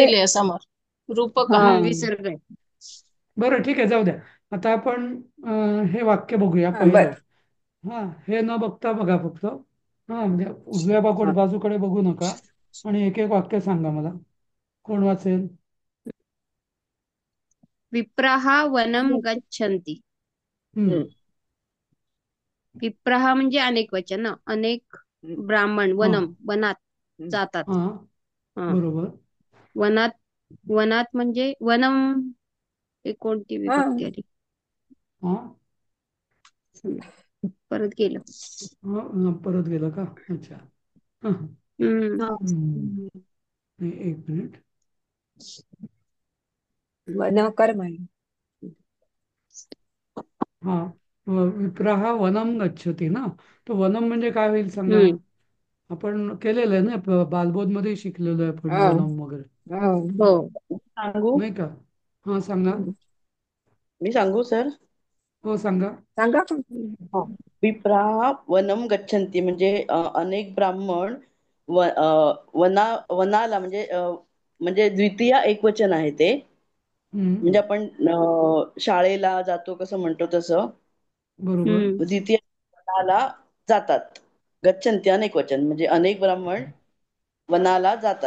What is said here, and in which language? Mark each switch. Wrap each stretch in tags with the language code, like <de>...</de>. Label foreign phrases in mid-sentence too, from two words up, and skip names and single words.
<mr>दिले समोर, रूपक हा हा. विसर्ग आहे. बरं, ठीक आहे, जाऊ द्या. आता आपण हे वाक्य बघूया हा बर पहिलं. हा, हे न बघता बघा फक्त. हा, म्हणजे उजव्या हा बाजूकडे बघू नका. आणि एक एक वाक्य सांगा मला. कोण वाचेल?</mr> <sa>विप्रः वनं गच्छन्ति. हम्म.</sa> <mr>विप्रः म्हणजे अनेक वचन ना. अनेक ब्राह्मण हा वनात जातात. हा हा. बरोबर. वनात वनात म्हणजे वनम हे कोणती हा विभक्ती आली? हा परत गेलं. परत गेलं का? अच्छा. हा, हा. हम्म. हा. नाही, एक मिनिट. वन कर्म आहे.</mr> <sa>हा विप्रः वनम गच्छति ना.</sa> <mr>तो वनम म्हणजे काय होईल सांगा. हम्म. आपण केलेलं आहे ना, बालबोध मध्ये शिकलेलो आहे आपण हा वनम वगैरे, हा. हो. सांगू? नाही का? हा सांगा. मी सांगू सर? हो सांगा. सांगा का? हा.</mr> <sa>विप्राः वनम गच्छन्ति</sa> <mr>म्हणजे अनेक ब्राह्मण वनाला म्हणजे म्हणजे द्वितीय एकवचन आहे ते. हम्म. म्हणजे आपण शाळेला जातो कसं म्हणतो तसं बरोबर. हम्म. द्वितीय वनाला जातात. गच्छन्ति अनेक वचन म्हणजे अनेक ब्राह्मण वनाला जातात</mr>